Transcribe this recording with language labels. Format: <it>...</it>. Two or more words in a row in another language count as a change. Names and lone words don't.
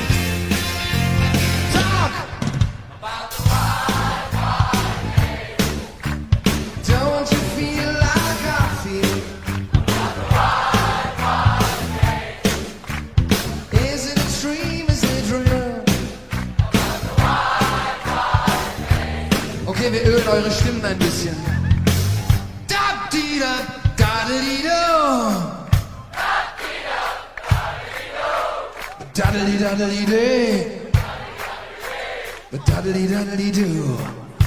<en>Talk about the wild, wild days. Don't you feel like I feel? Is it a dream? Is it real?</en> <de>Okay, wir ölen eure Stimmen ein bisschen. Da-di-da, da-di-da. Da-di-da-da-di-da. Dudley dudley do.</de>